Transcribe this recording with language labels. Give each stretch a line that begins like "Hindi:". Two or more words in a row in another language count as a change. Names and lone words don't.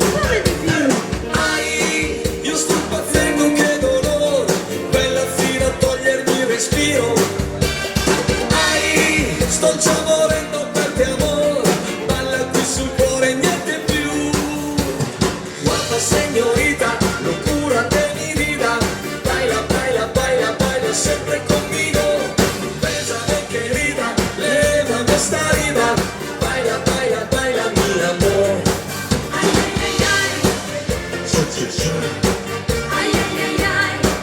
Italian: Io sto impazzendo, che dolore, quella fino a togliermi il respiro. Sto già morendo per te, amore, balla qui sul cuore, niente più. Guarda, signorita,
Spanish: locura de mi vida, baila, baila, baila, baila sempre conmigo. Bésame, querida, lévame esta herida, baila, baila, baila, mi amor. Ay, ay, ay, ay. Ay, ay, ay, ay.